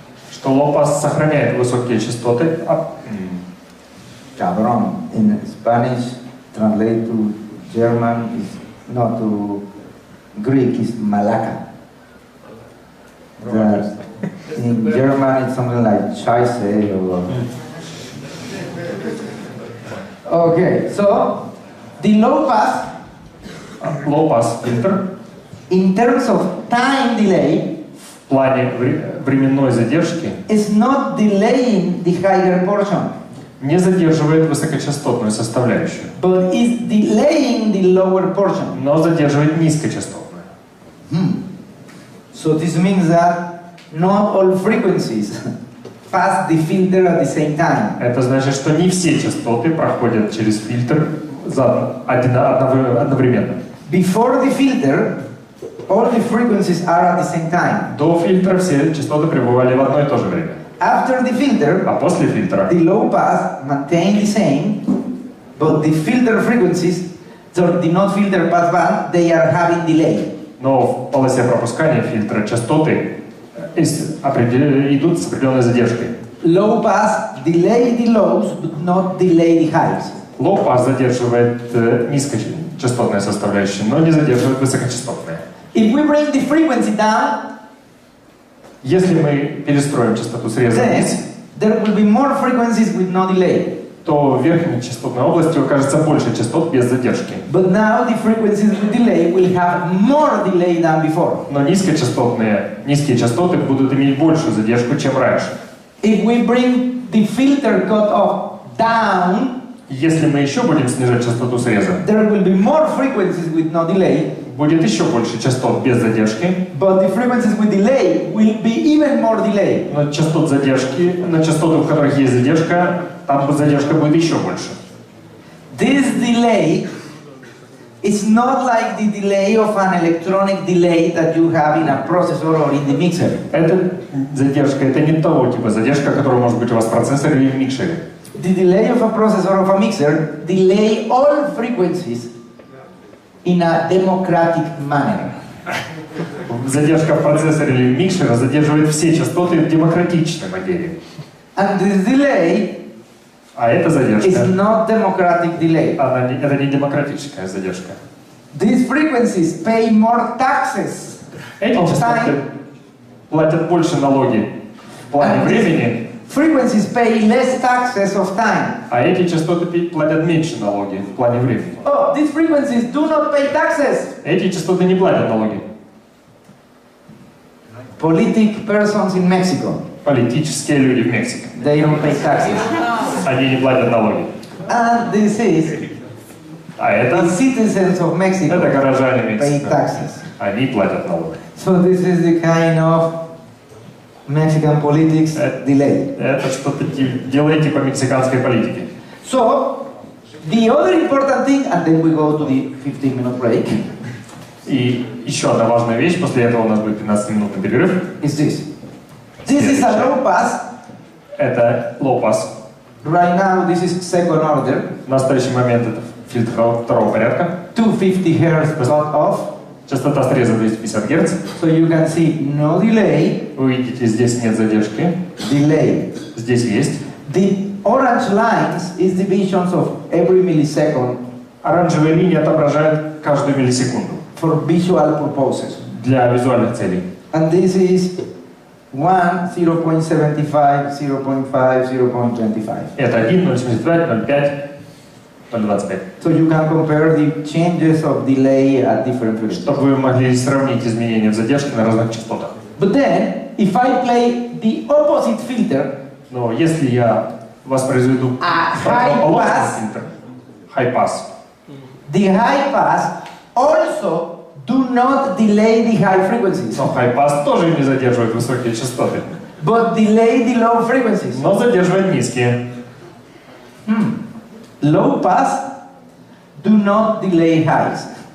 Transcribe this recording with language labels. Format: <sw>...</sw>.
<ru>Что low-pass сохраняет высокие частоты.</ru> <es>Cabrón.</es> <en>In Spanish, translate to German is not to Greek is malaca. In German it's something like scheiße or... Okay, so the low pass,</en> <ru>Low-pass фильтр</ru> <en>in terms of time delay,</en> <ru>в плане временной задержки</ru> <en>is not delaying the higher portion,</en> <ru>не задерживает высокочастотную составляющую,</ru> <en>but is delaying the lower portion.</en> <ru>но задерживает низкочастотную.</ru> <en>So this means that not all frequencies pass the filter at the same time.</en> <ru>Это значит, что не все частоты проходят через фильтр одновременно.</ru> <en>Before the filter, all the frequencies are at the same time.</en> <ru>До фильтра все частоты пребывали в одно и то же время.</ru> <en>After the filter,</en> <ru>А после фильтра</ru> <en>the low pass maintain the same, but the filter frequencies, so the not filter pass band, they are having delay.</en> <ru>но в полосе пропускания фильтра частоты идут с определенной задержкой.</ru> <en>Low pass delay the lows, but not delay the highs.</en> <ru>Low pass задерживает низкочастотные составляющие, но не задерживает высокочастотные.</ru> <en>If we bring the frequency down,</en> <ru>Если мы перестроим частоту среза</ru> <en>then</en> <ru>вниз,</ru> <en>there will be more frequencies with no delay.</en> <ru>то в верхней частотной области окажется больше частот без задержки.</ru> <en>But now the frequencies with delay will have more delay than before.</en> <ru>Но низкие частоты будут иметь большую задержку, чем раньше.</ru> <en>If we bring the filter cutoff down,</en> <ru>Если мы еще будем снижать частоту среза,</ru> <en>there will be more frequencies with no delay,</en> <ru>будет еще больше частот без задержки,</ru> <en>but the frequencies with delay will be even more delay.</en> <ru>но частот задержки, на частоты, в которых есть задержка, там задержка будет еще больше.</ru> <en>This delay is not like the delay of an electronic delay that you have in a processor or in the mixer.</en> <ru>Эта задержка, это не того типа задержка, которая может быть у вас в процессоре или в микшере.</ru> <en>The delay of a processor or of a mixer delay all frequencies in a democratic manner.</en> <ru>Задержка в процессоре или в микшере задерживает все частоты в демократичной модели.</ru> <en>And this delay</en> <ru>А эта</ru> <en>is</en> <ru>задержка,</ru> <en>not democratic delay.</en> <ru>это не демократическая задержка.</ru> <en>These frequencies pay more taxes</en> <ru>Эти</ru> <en>of</en> <ru>частоты</ru> <en>time.</en> <ru>платят больше налоги в плане</ru> <en>And</en> <ru>времени,</ru> <en>frequencies pay less taxes of time.</en> <ru>а эти частоты платят меньше налоги в плане времени.</ru> <en>Oh, these frequencies do not pay taxes.</en> <ru>Эти частоты не платят налоги.</ru> <en>Politic persons in Mexico,</en> <ru>Политические люди в Мексике,</ru> <en>they don't pay taxes.</en> <ru>они не платят налоги.</ru> <en>And this is</en> <ru>А</ru> <en>the</en> <ru>это</ru> <en>citizens of Mexico</en> <ru>горожане</ru> <en>pay</en> <ru>Мексики.</ru> <en>taxes.</en> <ru>Они платят налоги.</ru> <en>So this is the kind of Mexican politics delay.</en> <ru>Это что-то делает типа мексиканской политики.</ru> <en>So the other important thing, and then we go to the 15-minute break,</en> <ru>И еще одна важная вещь, после этого у нас будет 15-минутный перерыв.</ru> <en>is this. This is a low pass.</en> <ru>Это low pass.</ru> <en>Right now, this is second order.</en> <ru>В настоящий момент это фильтр второго порядка.</ru> <en>250 Hz cut off.</en> <ru>Частота среза 250 Гц.</ru> <en>So you can see no delay,</en> <ru>Вы видите, здесь нет задержки.</ru> <en>delay.</en> <ru>Здесь есть.</ru> <en>The orange lines is divisions of every millisecond</en> <ru>Оранжевая линия отображает каждую миллисекунду</ru> <en>for visual purposes.</en> <ru>для визуальных целей.</ru> <en>And this is 1, 0.75, 0.5, 0.25.</en> <ru>Это 1, 0,75, 0,5, 0,25.</ru> <en>So you can compare the changes of delay at different frequencies.</en> <ru>Чтобы вы могли сравнить изменения в задержке на разных частотах.</ru> <en>But then, if I play the opposite filter,</en> <ru>Но если я воспроизведу противоположный фильтр, high pass,</ru> <en>the high pass also do not delay the high frequencies,</en> <ru>но high pass тоже не задерживает высокие частоты,</ru> <en>but delay the low frequencies.</en> <ru>но задерживает низкие.</ru> <en>Low pass do not delay highs.</en>